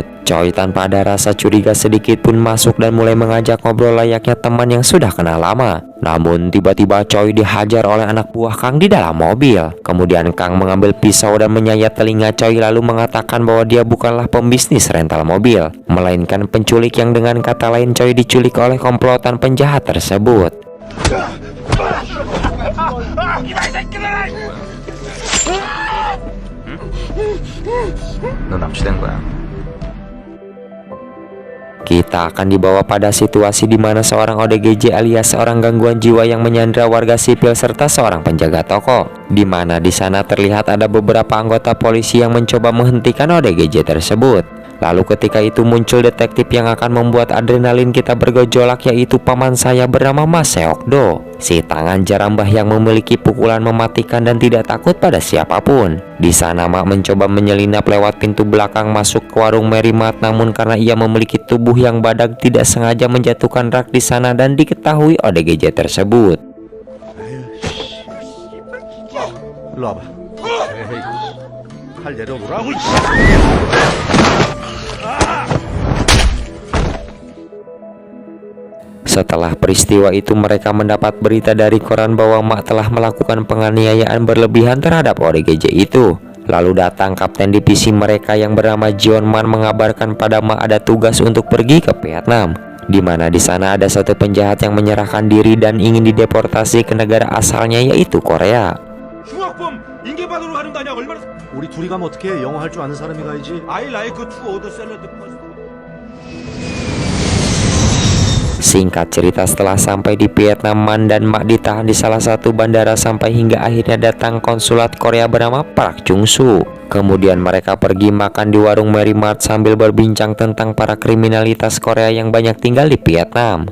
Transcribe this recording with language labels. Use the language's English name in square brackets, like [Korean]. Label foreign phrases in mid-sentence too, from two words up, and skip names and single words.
[Indonesian] Choi tanpa ada rasa curiga sedikit pun masuk dan mulai mengajak ngobrol layaknya teman yang sudah kenal lama. Namun tiba-tiba Choi dihajar oleh anak buah Kang di dalam mobil. Kemudian Kang mengambil pisau dan menyayat telinga Choi lalu mengatakan bahwa dia bukanlah pembisnis rental mobil, melainkan penculik yang dengan kata lain Choi diculik oleh komplotan penjahat tersebut. [Korean] 넌 납치된 거야. [Indonesian] Kita akan dibawa pada situasi di mana seorang ODGJ alias seorang gangguan jiwa yang menyandra warga sipil serta seorang penjaga toko. Di mana di sana terlihat ada beberapa anggota polisi yang mencoba menghentikan ODGJ tersebut. Lalu ketika itu muncul detektif yang akan membuat adrenalin kita bergejolak, yaitu paman saya bernama Mas Seok-do, si tangan jerambah yang memiliki pukulan mematikan dan tidak takut pada siapapun. Di sana Mak mencoba menyelinap lewat pintu belakang masuk ke warung Mary Mart, namun karena ia memiliki tubuh yang badak tidak sengaja menjatuhkan rak di sana dan diketahui ODGJ tersebut. [Korean] 일로 와봐. 에이, 팔 내려놓으라고. [Indonesian] Setelah peristiwa itu mereka mendapat berita dari koran bahwa Mak telah melakukan penganiayaan berlebihan terhadap ODGJ itu. Lalu datang kapten divisi mereka yang bernama Jeon Man mengabarkan pada Mak ada tugas untuk pergi ke Vietnam, di mana di sana ada satu penjahat yang menyerahkan diri dan ingin dideportasi ke negara asalnya yaitu Korea. [Korean] 흉악범 인계받으러 가는 거 아니야? 얼마나 우리 둘이 가면 어떻게 해? 영어 할 줄 아는 사람이 가야지. [English] I like to order salad first. [Indonesian] Singkat cerita, setelah sampai di Vietnam, Man dan Mak ditahan di salah satu bandara sampai hingga akhirnya datang konsulat Korea bernama Park Chung-soo. Kemudian mereka pergi makan di warung Mary Mart sambil berbincang tentang para kriminalitas Korea yang banyak tinggal di Vietnam.